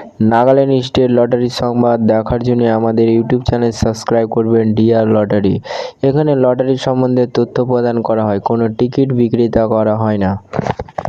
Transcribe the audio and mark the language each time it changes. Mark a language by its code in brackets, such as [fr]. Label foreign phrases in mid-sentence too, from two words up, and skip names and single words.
[bn] নাগাল্যান্ড স্টেট লটারি সংবাদ দেখার জন্য আমাদের [en] YouTube channel [bn] সাবস্ক্রাইব করবেন। ডিয়ার লটারি এখানে লটারি সম্বন্ধে তথ্য প্রদান করা হয়, কোনো টিকিট বিক্রি করা হয় না।